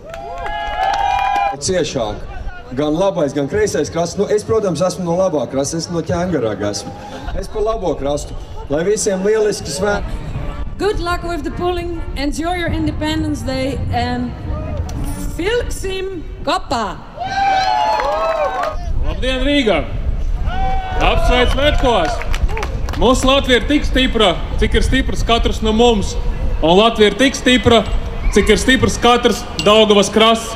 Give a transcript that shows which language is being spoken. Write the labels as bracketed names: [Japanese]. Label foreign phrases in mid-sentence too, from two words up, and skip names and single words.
[Latvian] Ciešāk, gan labais, gan kreisais krasts. Nu, es, protams, esmu no labā krasta, es no Ķengaraga esmu. Es par labo krastu, lai visiem lieliski svētki. [English] Good luck with the pulling, enjoy your Independence Day, and [Latvian] vilksim kopā! Labdien, Rīga! Apsveic Svētkos! Mūsu Latvija ir tik stipra, cik ir stiprs katrs no mums. Un Latvija ir tik stipra, cik ir stiprs katrs Daugavas krasts.